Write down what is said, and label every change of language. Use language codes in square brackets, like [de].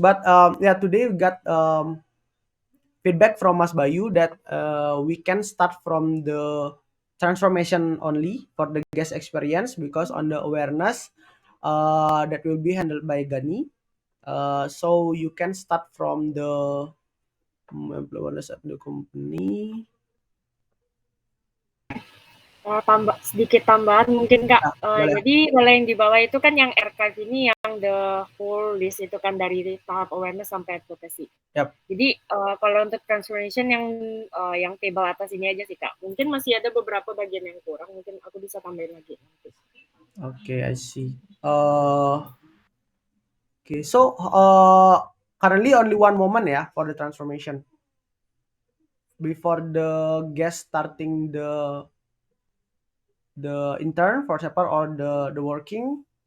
[en] But yeah, today we got feedback from Mas Bayu that we can start from the transformation only for the guest experience, because on the awareness that will be handled by Gani. So you can start from the awareness of the company. [id] Sedikit tambahan mungkin Kak. Jadi kalau yang di bawah itu kan yang archive ini yang [en] the whole list [id] itu kan dari tahap awareness sampai advocacy. [en] Yep. [id] Jadi kalau untuk transformation yang table atas ini aja sih Kak. Mungkin masih ada beberapa bagian yang kurang, mungkin aku bisa tambahin lagi. [en] Okay, I see. Okay, so currently only one moment for the transformation before the guest starting the intern, for example, or the working.